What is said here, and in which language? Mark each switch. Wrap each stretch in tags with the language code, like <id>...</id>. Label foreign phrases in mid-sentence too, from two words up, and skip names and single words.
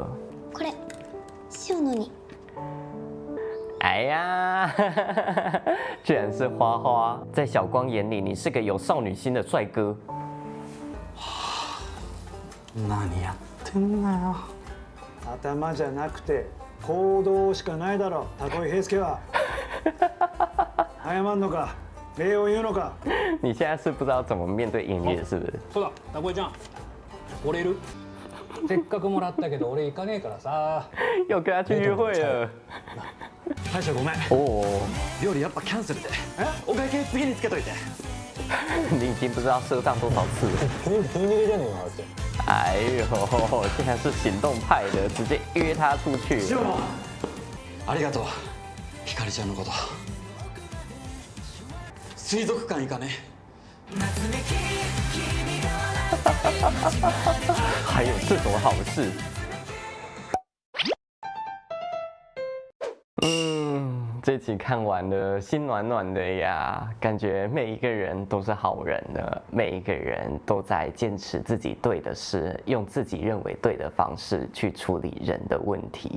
<ja>これ塩野に。</ja> <zh>哎呀，居然是花花，在小光眼里，你是个有少女心的帅哥。</zh> <ja>何やってんだよ。頭じゃなくて行動しかないだろタコイ平介は。謝んのか礼を言うのか。</ja> <zh>你现在是不知道怎么面对音乐，是不是？</zh> <ja>そうだ、タコイちゃん。俺いる？せっかくもらったけど俺行かねえからさ。</ja> <zh>又跟他去约会了。</zh> <ja>大将ごめん。</ja> <zh>哦，</zh> <ja>料理やっぱキャンセルで。お会計次につけといて。</ja> <zh>你已经不知道赊账多少次了。</zh> <ja>食い逃げじゃねえかって。</ja> <zh>哎呦，竟然是行动派的，直接约他出去。</zh> <ja>塩野、ありがとう。ひかりちゃんのこと。水族館行かね。</ja> <zh>还有这种好事？这集看完了，心暖暖的呀，感觉每一个人都是好人的，每一个人都在坚持自己对的事，用自己认为对的方式去处理人的问题。</zh>